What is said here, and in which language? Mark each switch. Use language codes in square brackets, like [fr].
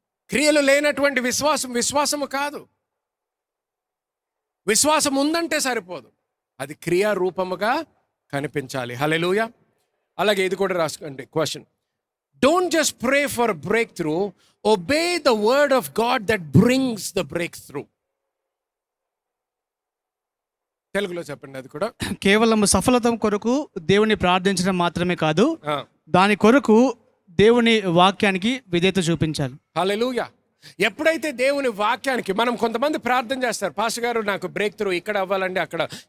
[te] క్రియలు లేనటువంటి విశ్వాసము కాదు. విశ్వాసం ఉందంటే సరిపోదు, అది క్రియారూపముగా కనిపించాలి. హల్లెలూయా. అలాగే ఇది కూడా రాసుకోండి, question. [en] Don't just pray for a breakthrough, obey the word of God that brings the breakthrough. [te] తెలుగులో చెప్పండి అది కూడా. కేవలం సఫలత కొరకు దేవుని ప్రార్థించడం మాత్రమే కాదు, దాని కొరకు దేవుని వాక్యానికి విధేయత చూపించాలి. హల్లెలూయా. ఎప్పుడైతే దేవుని వాక్యానికి మనం, కొంతమంది ప్రార్థన చేస్తారు, పాస్టర్ గారు నాకు బ్రేక్ త్రూ ఇక్కడ అవ్వాలండి అక్కడ.